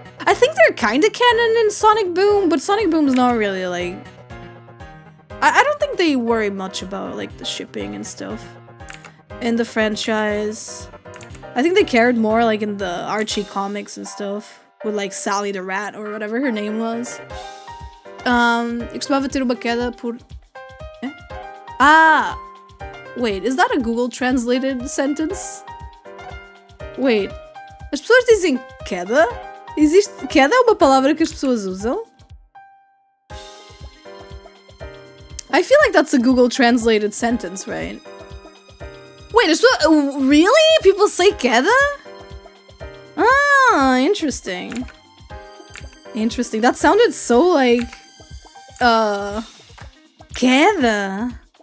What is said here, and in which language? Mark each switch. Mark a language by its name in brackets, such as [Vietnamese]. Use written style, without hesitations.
[English] I think they're kind of canon in Sonic Boom, but Sonic Boom's not really like... I don't think they worry much about like the shipping and stuff in the franchise. I think they cared more like in the Archie comics and stuff with like Sally the Rat or whatever her name was. [Portuguese] Eu costumava ter uma queda por... Eh? Ah! [English] Wait, is that a Google translated sentence? [Portuguese] Wait, as pessoas dizem queda? Existe... Queda é uma palavra que as pessoas usam? [English] I feel like that's a Google translated sentence, right? Wait, really? People say queda? Ah, interesting. Interesting. That sounded so like... Queda?